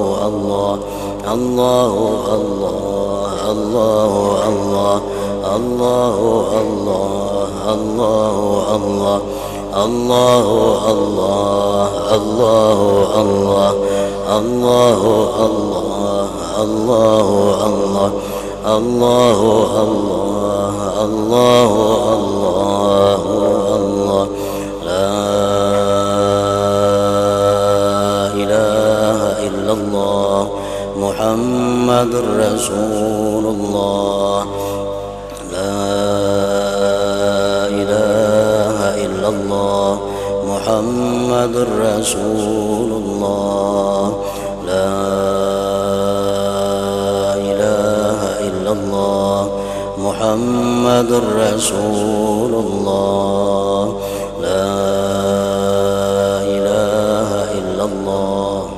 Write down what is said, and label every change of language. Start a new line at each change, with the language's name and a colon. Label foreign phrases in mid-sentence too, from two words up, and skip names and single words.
Arabic: الله الله الله الله الله الله الله الله الله الله الله الله الله الله الله الله الله الله الله الله الله لا محمد رسول الله لا إله إلا الله محمد رسول الله لا إله إلا الله محمد رسول الله لا إله إلا الله.